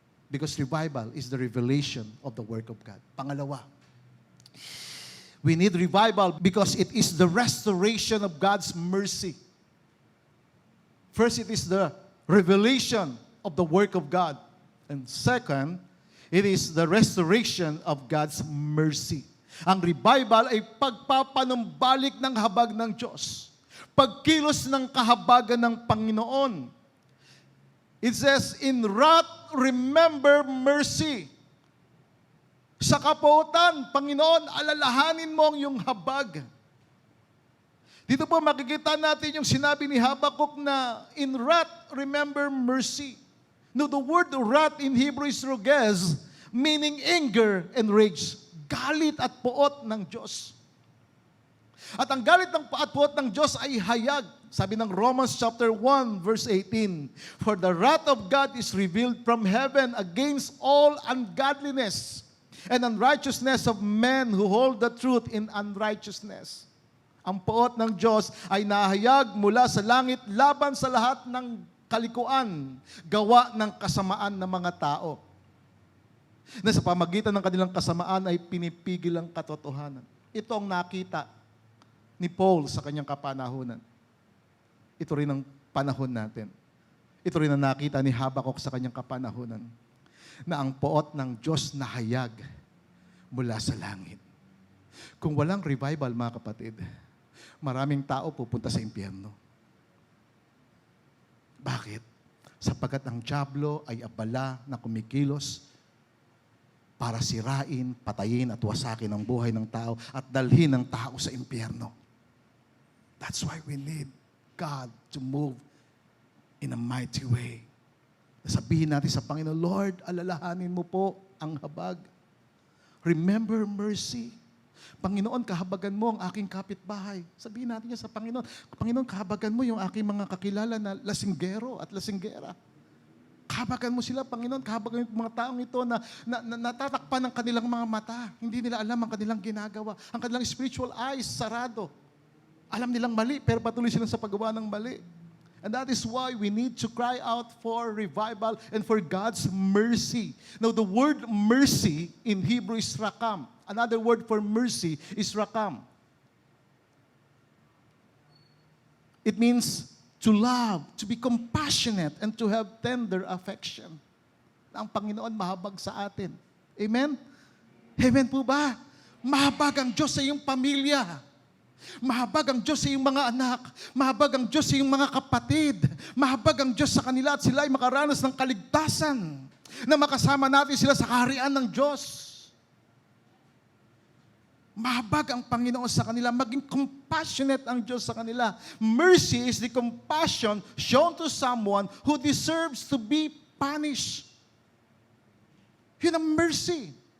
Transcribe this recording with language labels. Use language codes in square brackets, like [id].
[en] Because revival is the revelation of the work of God. Pangalawa, we need revival because it is the restoration of God's mercy. First, it is the revelation of the work of God. And second, it is the restoration of God's mercy. [tl] Ang revival ay pagpapanumbalik ng habag ng Diyos. Pagkilos ng kahabagan ng Panginoon. [en] It says, in wrath, remember mercy. [tl] Sa kapautan, Panginoon, alalahanin mo ang iyong habag. Dito po makikita natin yung sinabi ni Habakkuk na, [en] in wrath, remember mercy. No, the word wrath in Hebrew is rogez, meaning anger and rage. [tl] Galit at puot ng Diyos. At ang galit at puot ng Diyos ay hayag. Sabi ng [en] Romans chapter 1 verse 18, for the wrath of God is revealed from heaven against all ungodliness and unrighteousness of men who hold the truth in unrighteousness. [tl] Ang puot ng Diyos ay nahayag mula sa langit laban sa lahat ng kalikuan, gawa ng kasamaan ng mga tao. Na sa pamagitan ng kanilang kasamaan ay pinipigil ang katotohanan. Ito ang nakita ni Paul sa kanyang kapanahunan. Ito rin ang panahon natin. Ito rin ang nakita ni Habakkuk sa kanyang kapanahunan. Na ang puot ng Diyos nahayag mula sa langit. Kung walang revival, mga kapatid, maraming tao pupunta sa impyerno. Bakit? Sapagkat ang dyablo ay abala na kumikilos para sirain, patayin at wasakin ang buhay ng tao at dalhin ang tao sa impyerno. [en] That's why we need God to move in a mighty way. [tl] Sabihin natin sa Panginoon, Lord, alalahanin mo po ang habag. [en] Remember mercy. [tl] Panginoon, kahabagan mo ang aking kapitbahay. Sabihin natin niya sa Panginoon, Panginoon, kahabagan mo yung aking mga kakilala na lasinggero at lasinggera. Kahabagan mo sila, Panginoon, kahabagan yung mga taong ito na natatakpan ng kanilang mga mata. Hindi nila alam ang kanilang ginagawa. Ang kanilang spiritual eyes, sarado. Alam nilang mali, pero patuloy sila sa paggawa ng mali. [en] And that is why we need to cry out for revival and for God's mercy. Now, the word mercy in Hebrew is rakam. Another word for mercy is rakam. It means to love, to be compassionate, and to have tender affection. [tl] Ang Panginoon mahabag sa atin. Amen? Amen po ba? Mahabag ang Diyos sa iyong pamilya. Mahabag ang Diyos sa iyong mga anak. Mahabag ang Diyos sa iyong mga kapatid. Mahabag ang Diyos sa kanila at sila ay makaranas ng kaligtasan na makasama natin sila sa kaharian ng Diyos. Mahabag ang Panginoon sa kanila. Maging compassionate ang Diyos sa kanila. [en] Mercy is the compassion shown to someone who deserves to be punished. [tl] Yun ang mercy.